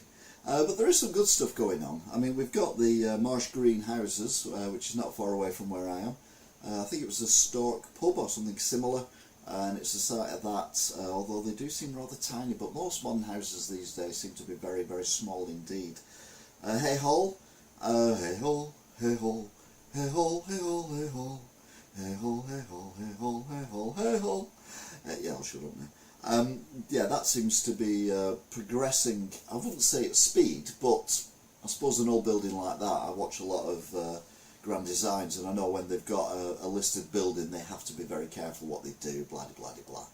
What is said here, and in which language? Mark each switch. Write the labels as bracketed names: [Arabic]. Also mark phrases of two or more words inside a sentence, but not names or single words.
[English] But there is some good stuff going on. I mean, we've got the Marsh Green houses, which is not far away from where I am. I think it was the Stork pub or something similar. and it's a site of that, although they do seem rather tiny, but most modern houses these days seem to be very, very small indeed. Hey ho, hey ho, hey ho, hey ho, hey ho, hey ho, hey ho, hey ho, hey ho, hey ho, hey ho. Yeah, I'll shut up now. Yeah, that seems to be progressing, I wouldn't say at speed, but I suppose an old building like that, I watch a lot of Grand Designs, and I know when they've got a listed building, they have to be very careful what they do, blah, blah, blah, blah.